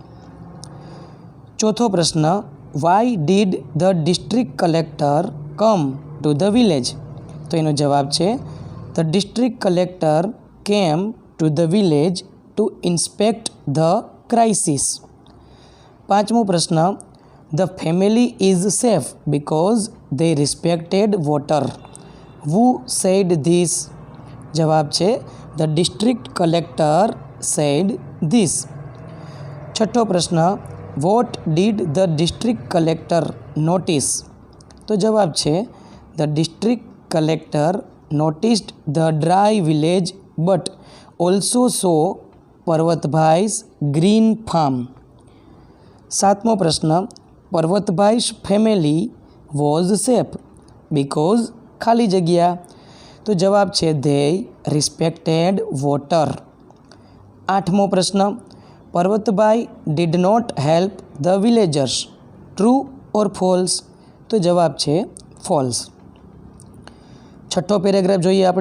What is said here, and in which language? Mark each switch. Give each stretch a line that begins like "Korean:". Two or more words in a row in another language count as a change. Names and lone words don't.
Gujarati: ચોથો પ્રશ્ન,
English: Why did the district collector come to the village?
Gujarati: તો એનો જવાબ છે
English: the district collector came to the village to inspect the crisis.
Gujarati: પાંચમો પ્રશ્ન,
English: The family is safe because they respected water, who said this?
Gujarati: જવાબ છે
English: the district collector said this.
Gujarati: છઠ્ઠો પ્રશ્ન,
English: what did the district collector notice?
Gujarati: તો જવાબ છે
English: the district collector noticed the dry village but also saw પર્વતભાઈ's green farm.
Gujarati: સાતમો પ્રશ્ન,
English: પર્વતભાઈ's family was safe because
Gujarati: ખાલી જગ્યા? તો જવાબ છે
English: they respected water.
Gujarati: 8મો પ્રશ્ન,
English: પર્વતભાઈ did not help the villagers. True or false?
Gujarati: તો જવાબ છે
English: ફોલ્સ.
Gujarati: 6થો પેરેગ્રાફ જોઈએ આપણે.